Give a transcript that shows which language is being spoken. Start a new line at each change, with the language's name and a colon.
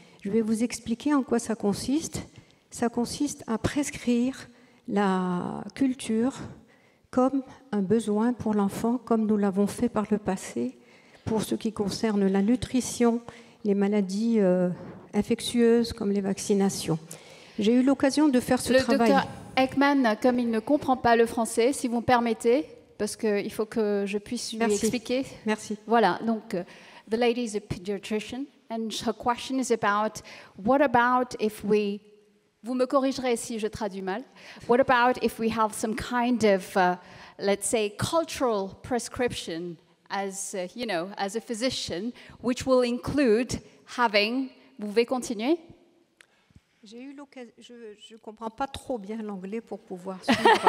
French: Je vais vous expliquer en quoi ça consiste. Ça consiste à prescrire la culture comme un besoin pour l'enfant, comme nous l'avons fait par le passé, pour ce qui concerne la nutrition, les maladies infectieuses comme les vaccinations. J'ai eu l'occasion de faire ce travail. Le docteur Heckman, comme il ne comprend pas le français, si vous me permettez, parce qu'il faut que je puisse lui expliquer. Merci. Voilà, donc,
English: the lady is a pediatrician, and her question is about, what about if we,
French: vous me corrigerez si je traduis mal,
English: what about if we have some kind of, let's say, cultural prescription as, as a physician, which will include having,
French: vous pouvez continuer? J'ai eu l'occasion, je ne comprends pas trop bien l'anglais pour pouvoir suivre.